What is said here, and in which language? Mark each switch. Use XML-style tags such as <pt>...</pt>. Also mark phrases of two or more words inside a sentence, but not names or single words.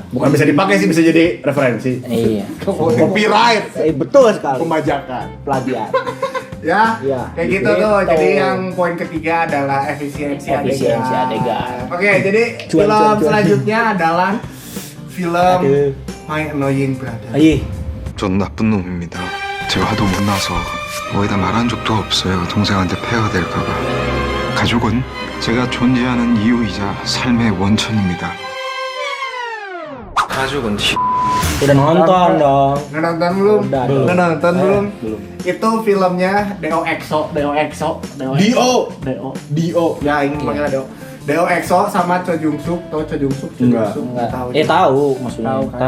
<id>Bukan bisa dipakai sih, bisa jadi referensi. Iya. Copyright, Betul sekali. pembajakan. Plagiat. Ya, Iya. kayak gitu tuh. Jadi yang poin ketiga adalah efisiensi adegan. Oke, jadi Cuan. selanjutnya adalah film Aduh.</id> <en>My Annoying Brother.</en> <id>Ayo.</id> <ko>전 나쁜 놈입니다. 제가 하도 못나서 어디다 말한 적도 없어요. 동생한테 폐가 될까봐. 가족은 제가 존재하는 이유이자 삶의 원천입니다. 가족은</ko> <id>Udah nonton dong. Udah nonton belum? Udah nonton belum? Belum. Itu filmnya Deo EXO. Dio. Ya, ini panggilnya Deo. Deo EXO sama Cho Jung Suk. Tahu Cho Jung Suk? Enggak. Enggak. Tahu. Tahu maksudnya. Tahu kan?</id>